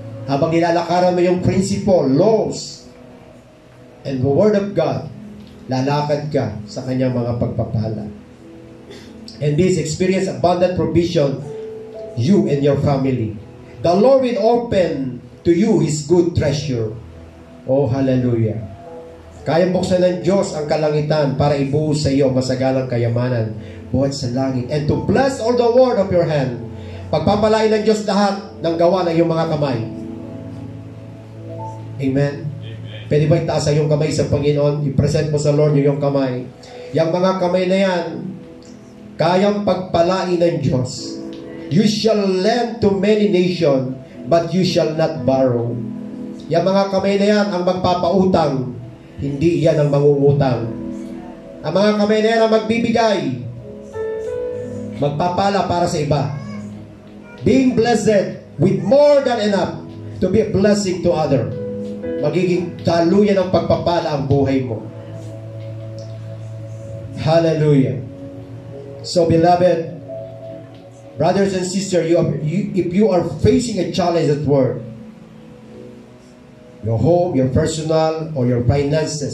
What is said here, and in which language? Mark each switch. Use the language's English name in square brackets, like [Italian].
[Filipino] Habang nilalakaran mo yung [English] principle, laws, and the Word of God, [Filipino] lalakad ka sa kanyang mga pagpapala. [English] And this experience abundant provision, you and your family. The Lord will open to you His good treasure. Oh, hallelujah. [Filipino] Kayang buksan ng Diyos ang kalangitan para ibuhos sa iyo masagalang kayamanan buhat sa langit. [English] And to bless all the work of your hand. [Filipino] Pagpapalain ng Diyos lahat ng gawa ng iyong mga kamay. Amen? Pwede ba itaas ang iyong kamay sa Panginoon? I-present mo sa Lord yung iyong kamay. Yung mga kamay na yan, kayang pagpalain ng Diyos. [English] You shall lend to many nations, but you shall not borrow. [Filipino] Yung mga kamay na yan ang magpapautang, hindi yan ang mangungutang. Ang mga kamay na yan ang magbibigay, magpapala para sa iba. [English] Being blessed with more than enough to be a blessing to others. [Filipino] Magiging daluyan ng pagpapala ang buhay mo. Hallelujah. [English] So beloved, brothers and sisters, if you are facing a challenge at work, your home, your personal, or your finances,